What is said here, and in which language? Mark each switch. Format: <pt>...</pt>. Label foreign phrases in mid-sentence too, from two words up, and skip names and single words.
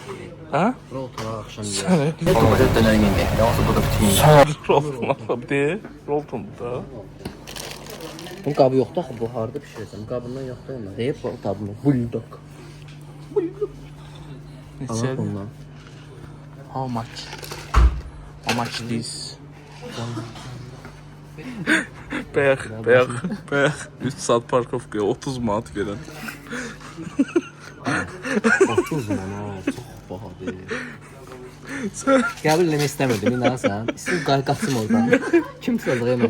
<az>Hə? Bura oturaq, axşam yiyək. Sənə. Nə qədər dönər yemək, yalnız burada bütün yemək. Sən Rolton alıb deyir. Roltonda. Bunun qabı yoxdur axı, bu harda pişirəcəm? Qabından yoxdur onlar. Deyib bu dadını, bulldog. Allah Neçədir? bundan.</az> <en>How much? How much this?</en> <az>Bayaq. 3 saat parkovkaya 30 manat verən. 30 manat, çox bahadır. Qəbul eləmək istəmirdim, inanırsan. İstəyim qaçım oradan. Kim tutuldu yemək?</az>